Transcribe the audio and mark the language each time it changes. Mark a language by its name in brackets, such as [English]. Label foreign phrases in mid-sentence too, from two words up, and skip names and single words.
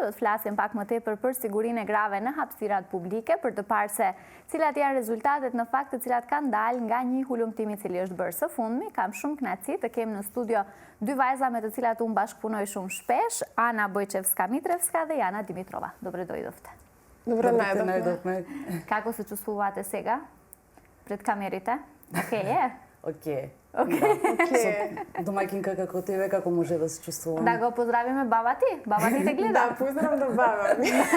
[Albanian] do të flasim pak më tepër për sigurinë e grave në hapësirat publike, për të parë se cilat janë rezultatet në fakt të cilat kanë dalë nga një hulumtim i cili është bërë së fundmi. Kam shumë kënaqësi të kem në studio dy vajza me të cilat unë bashkëpunoj shumë shpesh, Ana Bojčevska-Mitrevska dhe Jana Dimitrova. [Macedonian] Добре дојдовте. Добре најдовме. Како се чувствувате сега пред камерите? Океј е? Океј. Океј. Со домаќинка како тебе, како може да се чувствувам? Да го поздравиме баба ти? Баба ти те гледа? Да, поздрав до баба ми.